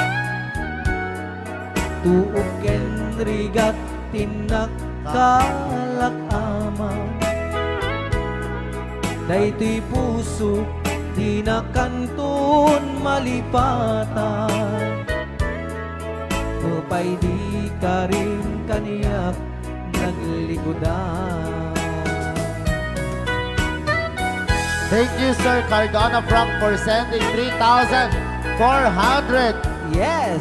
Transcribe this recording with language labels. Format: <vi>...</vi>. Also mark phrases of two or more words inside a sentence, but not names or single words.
<ilo>tuok ken rigat tinakkalak ama daytoy puso di na kanton malipatan upay di ka rin kaniyak naglikodan.</ilo> <en>Thank you, Sir Cardona Frank, for sending 3,400 Yes!</en>